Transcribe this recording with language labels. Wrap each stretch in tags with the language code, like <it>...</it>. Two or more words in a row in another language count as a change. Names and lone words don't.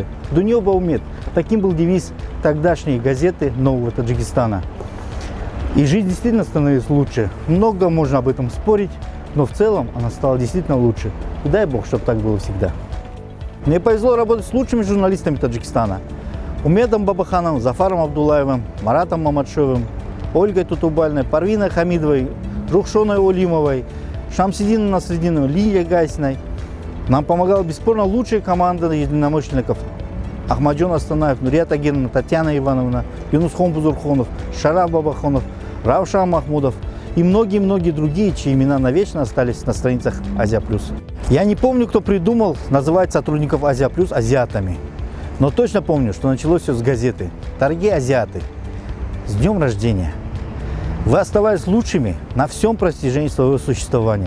<tg>«Дуньё Баумет»</tg> <ru>– таким был девиз тогдашней газеты «Нового Таджикистана». И жизнь действительно становилась лучше. Много можно об этом спорить, но в целом она стала действительно лучше. И дай бог, чтобы так было всегда. Мне повезло работать с лучшими журналистами Таджикистана. Умедом Бабахановым, Зафаром Абдулаевым, Маратом Мамадшевым, Ольгой Тутубальной, Парвиной Хамидовой, Рухшоной Олимовой, Шамсидином Насрединовым, Лилией Гайсиной. Нам помогала бесспорно лучшая команда единомышленников. Ахмаджон Астанаев, Нурия Тагировна, Татьяна Ивановна, Юнусхон Бузурхонов, Шараф Бабахонов, Равшан Махмудов и многие-многие другие, чьи имена навечно остались на страницах «Азия Плюс». Я не помню, кто придумал называть сотрудников «Азия Плюс» азиатами, но точно помню, что началось все с газеты. Дорогие азиаты, с днем рождения! Вы оставались лучшими на всем протяжении своего существования.</ru>